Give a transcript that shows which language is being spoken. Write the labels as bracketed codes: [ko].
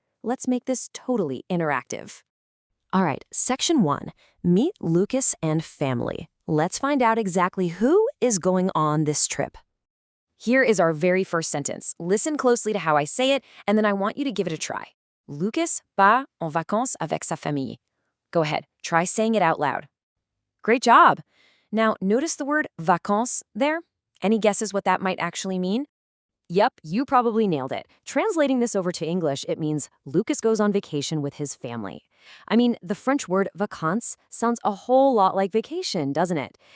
[en] Let's make this totally interactive. All right, section 1, meet Lucas and family. Let's find out exactly who is going on this trip. Here is our very first sentence. Listen closely to how I say it, and then I want you to give it a try. [fr] Lucas part en vacances avec sa famille. [en] Go ahead, try saying it out loud. Great job. Now, notice the word vacances there. Any guesses what that might actually mean? Yep, you probably nailed it. Translating this over to English, it means Lucas goes on vacation with his family. I mean, the French word vacances sounds a whole lot like vacation, doesn't it?